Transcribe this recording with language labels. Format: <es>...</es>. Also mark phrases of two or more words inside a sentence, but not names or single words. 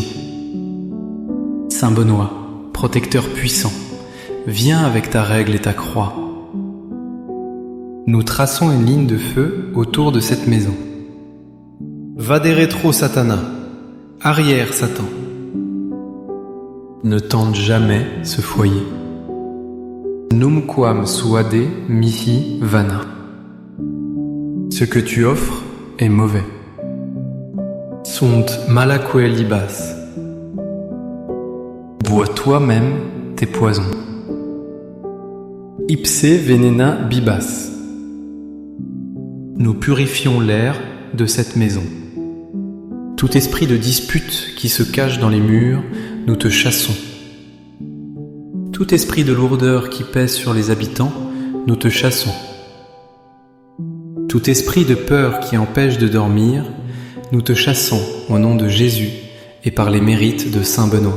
<fr>Saint Benoît, protecteur puissant, viens avec ta règle et ta croix. Nous traçons une ligne de feu autour de cette maison.</fr> <la>Va des rétro Satana,</la> <fr>arrière Satan. Ne tente jamais ce foyer.</fr> <la>Numquam suade mihi vana.</la> <fr>Ce que tu offres est mauvais.</fr> <la>Sunt malaque libas.</la> <fr>Bois toi-même tes poisons.</fr> <la>Ipse venena bibas.</la> <fr>Nous purifions l'air de cette maison. Tout esprit de dispute qui se cache dans les murs, nous te chassons. Tout esprit de lourdeur qui pèse sur les habitants, nous te chassons. Tout esprit de peur qui empêche de dormir, nous te chassons au nom de Jésus et par les mérites de Saint Benoît.</fr>